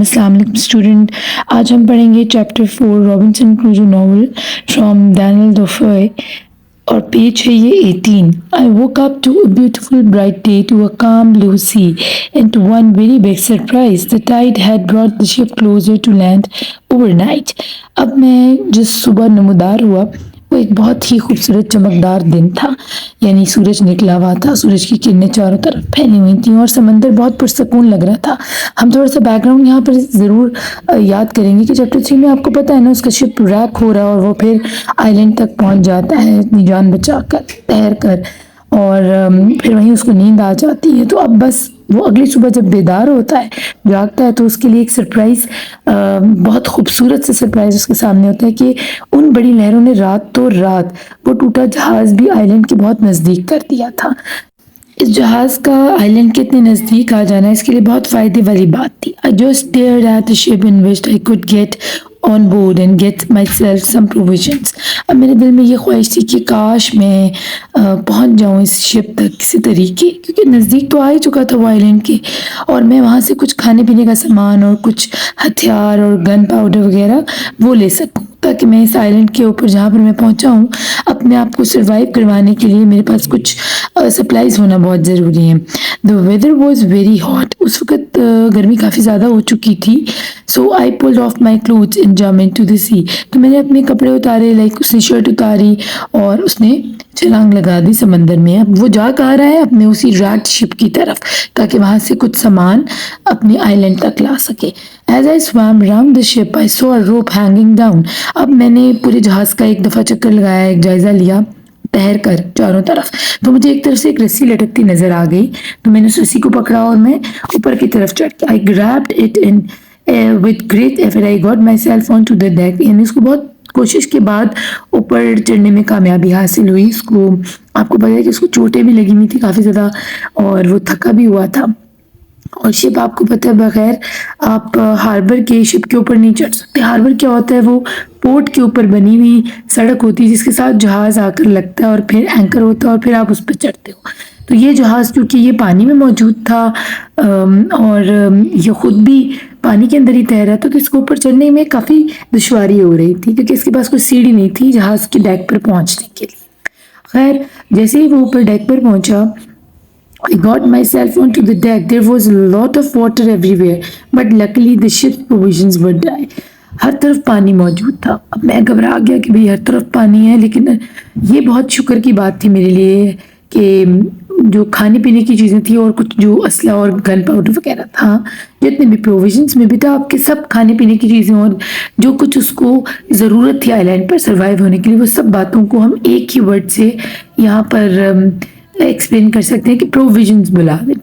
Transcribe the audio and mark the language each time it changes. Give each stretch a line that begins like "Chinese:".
Hindi: अस्सलाम वालेकुम स्टूडेंट। आज हम पढ़ेंगे चैप्टर 4 रॉबिन्सन क्रूजो नॉवल फ्रॉम डैनियल डेफोए और पेज है ये 18।
English: I woke up to a beautiful bright day, to a calm blue sea, and to one very big surprise. The tide had brought the ship closer to land overnight.
Hindi: अब मैं जिस सुबह नमूदार हुआ वो एक बहुत ही खूबसूरत चमकदार दिन था, यानी सूरज निकला हुआ था, सूरज की किरणें चारों तरफ फैली हुई थी और समंदर बहुत पुरसकून लग रहा था। हम थोड़ा सा बैकग्राउंड यहाँ पर ज़रूर याद करेंगे कि चैप्टर 3 में आपको पता है ना, उसका शिप रैक हो रहा है और वो फिर आइलैंड तक पहुँच जाता है अपनी जान बचा कर तैर कर, और फिर वहीं उसको नींद आ जाती है। तो अब बस वो अगली सुबह जब बेदार होता है, जागता है, तो उसके लिए एक सरप्राइज़, बहुत खूबसूरत सा सरप्राइज़ उसके सामने होता है कि उन बड़ी लहरों ने रातों रात वो टूटा जहाज़ भी आइलैंड के बहुत नज़दीक कर दिया था। इस जहाज़ का आइलैंड के इतने नज़दीक आ जाना इसके लिए बहुत फ़ायदे वाली बात थी।
English: I just stared at the ship and wished I could get on board and get myself some provisions.
Hindi: अब मेरे दिल में ये ख्वाहिश थी कि काश मैं पहुंच जाऊं इस शिप तक किसी तरीके, क्योंकि नज़दीक तो आ ही चुका था वो आइलैंड के, और मैं वहाँ से कुछ खाने पीने का सामान और कुछ हथियार और गन पाउडर वगैरह वो ले सकूं, ताकि मैं इस आइलैंड के ऊपर जहाँ पर मैं पहुँचा हूँ अपने आप को सर्वाइव करवाने के लिए मेरे पास कुछ सप्लाईज होना बहुत ज़रूरी है।
English: The weather was very hot.
Hindi: उस वक्त गर्मी काफ़ी ज़्यादा हो चुकी थी।
English: So I pulled off my clothes and jump into the sea.
Hindi: तो मैंने अपने कपड़े उतारे, लाइक उसने शर्ट उतारी और उसने छलांग लगा दी समंदर में। अब वो जा कहाँ रहा है? अपने उसी रैट शिप की तरफ, ताकि वहाँ से कुछ सामान अपने आइलैंड तक ला सके।
English: As I swam around the ship, I saw a rope hanging down.
Hindi: अब मैंने पूरे जहाज़ का एक दफ़ा चक्कर लगाया, एक जायज़ा लिया तैर कर चारों तरफ, तो मुझे एक तरफ से एक रस्सी लटकती नज़र आ गई। तो मैंने उस रस्सी को पकड़ा और मैं ऊपर की तरफ चढ़ के
English: I grabbed it and with great effort I got myself onto the deck.
Hindi: यानी इसको बहुत कोशिश के बाद ऊपर चढ़ने में कामयाबी हासिल हुई। इसको आपको पता है कि उसको चोटें भी लगी हुई थी काफ़ी ज़्यादा और वो थका भी हुआ था। और शिप आपको पता है बगैर आप हार्बर के शिप के ऊपर नहीं चढ़ सकते। हार्बर क्या होता है? वो पोर्ट के ऊपर बनी हुई सड़क होती है जिसके साथ जहाज़ आकर लगता है और फिर एंकर होता है और फिर आप उस पर चढ़ते हो। तो ये जहाज़ क्योंकि ये पानी में मौजूद था और ये ख़ुद भी पानी के अंदर ही तैर रहा था, तो इसको ऊपर चढ़ने में काफ़ी दुश्वारी हो रही थी क्योंकि इसके पास कोई सीढ़ी नहीं थी जहाज़ के डेक पर पहुँचने के लिए। खैर जैसे ही वो ऊपर डेक पर पहुँचा,
English: I got myself onto the deck. There was a lot of water everywhere, but luckily the ship's provisions were dry.
Hindi: हर तरफ पानी मौजूद था। अब मैं घबरा गया कि भाई हर तरफ पानी है, लेकिन ये बहुत शुक्र की बात थी मेरे लिए कि जो खाने पीने की चीज़ें थी और कुछ जो असला और गन पाउडर वगैरह था, जितने भी प्रोविजंस में भी था, आपके सब खाने पीने की चीज़ें और जो कुछ उसको ज़रूरत थी आइलैंड पर सर्वाइव होने के लिए, वो सब बातों को हम एक ही वर्ड से यहाँ पर एक्सप्लेन कर सकते हैं कि प्रोविजंस बुला दें।